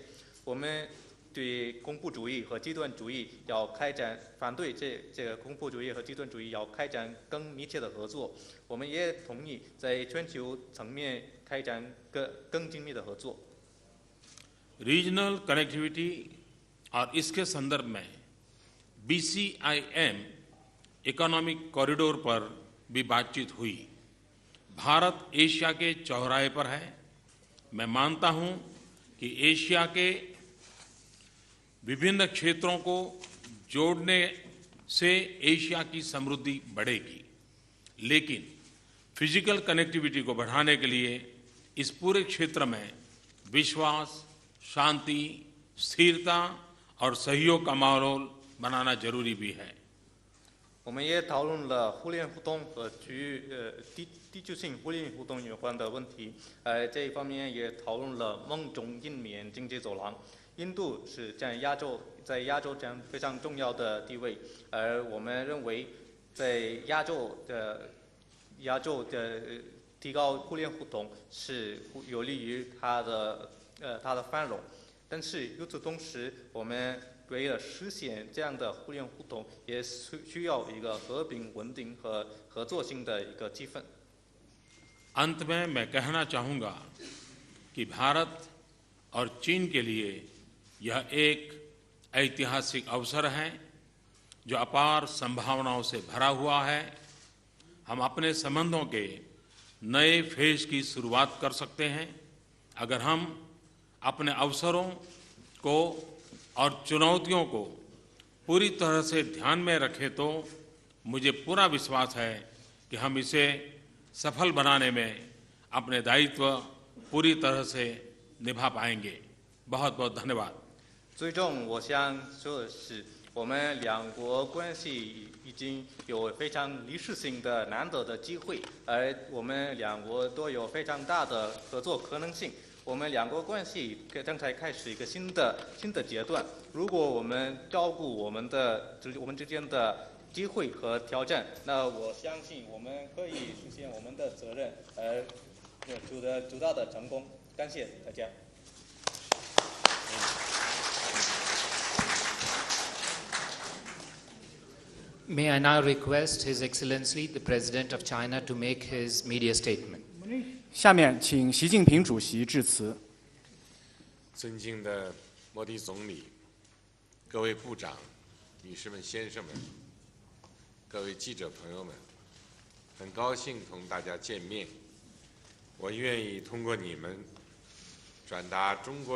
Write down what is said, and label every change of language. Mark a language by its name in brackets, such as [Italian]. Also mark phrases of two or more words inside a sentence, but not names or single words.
[Chinese] 我们 对恐怖主义和极端主义要开展反对这个恐怖主义和极端主义要开展更密切的合作。我们也同意在全球层面开展更紧密的合作。 [English] Regional connectivity [Hindi] और इसके संदर्भ में BCIM [English] economic corridor [Hindi] पर भी बातचीत हुई। भारत एशिया के चौराहे पर है। मैं मानता हूं कि एशिया के विभिन्न क्षेत्रों को जोड़ने से एशिया की समृद्धि बढ़ेगी, लेकिन [English] physical connectivity [Hindi] को बढ़ाने के लिए इस पूरे क्षेत्र में विश्वास, शांति, स्थिरता और सहयोग का माहौल बनाना जरूरी भी है। [Chinese] 我们也讨论了互联互通和地区性互联互通有关的问题，这一方面也讨论了梦中印缅经济走廊。印度是在亚洲占非常重要的地位，而我们认为在亚洲的提高互联互通是有利于它的繁荣，但是与此同时，我们为了实现这样的互联互通，也需要一个和平、稳定和合作性的一个气氛。 [Hindi] अंत में मैं कहना चाहूँगा कि भारत और चीन के लिए यह एक ऐतिहासिक अवसर है जो अपार संभावनाओं से भरा हुआ है। हम अपने संबंधों के नए फेज की शुरुआत कर सकते हैं अगर हम अपने अवसरों को और चुनौतियों को पूरी तरह से ध्यान में रखें तो मुझे पूरा विश्वास है कि हम इसे सफल बनाने में अपने दायित्व पूरी तरह से निभा पाएंगे। बहुत बहुत धन्यवाद। [Chinese] 最终，我想说的是，我们两国关系已经有非常历史性的难得的机会，而我们两国都有非常大的合作可能性。我们两国关系正在开始一个新的阶段。如果我们照顾我们之间的机会和挑战，那我相信我们可以实现我们的责任，而取得的成功。感谢大家。 [English] May I now request His Excellency the President of China to make his media statement. [Chinese] 下面请习近平主席致辞。尊敬的莫迪总理、各位部长、女士们、先生们、各位记者朋友们，很高兴同大家见面。我愿意通过你们转达中国